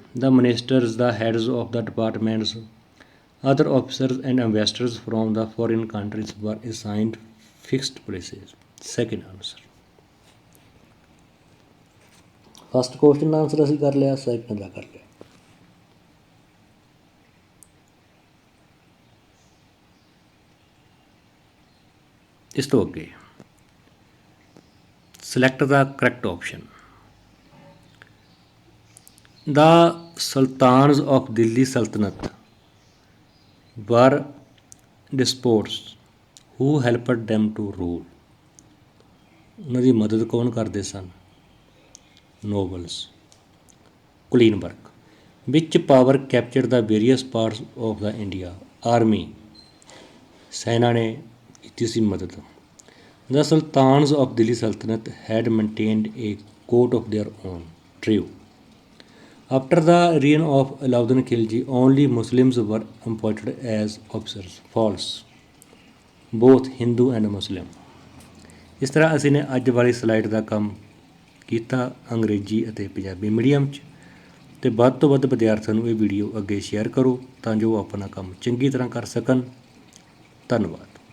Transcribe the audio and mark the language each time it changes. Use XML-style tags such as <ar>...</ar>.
<en>The ministers, the heads of the departments, other officers and ambassadors from the foreign countries were assigned fixed places. Second answer.</en> <pa>First question ਦਾ answer ਅਸੀਂ ਕਰ ਲਿਆ, second ਦਾ ਕਰ ਲਿਆ। ਇਸ ਤੋਂ ਅੱਗੇ</pa> <en>select the correct option. The sultans of Delhi Sultanate were despots who helped them to rule.</en> <pa>ਉਹਨਾਂ ਦੀ ਮਦਦ ਕੌਣ ਕਰਦੇ ਸਨ? Nobles. Kulinberg.</pa> <en>Which power captured the various parts of the India? Army.</en> <pa>ਸੈਨਾ ਨੇ ਕੀਤੀ ਸੀ ਮਦਦ।</pa> <en>The sultans of Delhi Sultanate had maintained a court of their own. True. After the reign of Alauddin Khilji, only Muslims were appointed as officers. False. Both Hindu and Muslim.</en> <pa>ਇਸ ਤਰ੍ਹਾਂ ਅਸੀਂ ਨੇ ਅੱਜ ਵਾਲੀ ਸਲਾਈਡ ਦਾ ਕੰਮ ਕੀਤਾ ਅੰਗਰੇਜ਼ੀ ਅਤੇ Punjabi medium 'ਚ, ਅਤੇ ਵੱਧ ਤੋਂ ਵੱਧ ਵਿਦਿਆਰਥੀਆਂ ਨੂੰ ਇਹ ਵੀਡੀਓ ਅੱਗੇ ਸ਼ੇਅਰ ਕਰੋ ਤਾਂ ਜੋ ਆਪਣਾ ਕੰਮ ਚੰਗੀ ਤਰ੍ਹਾਂ ਕਰ ਸਕਣ। ਧੰਨਵਾਦ।</pa>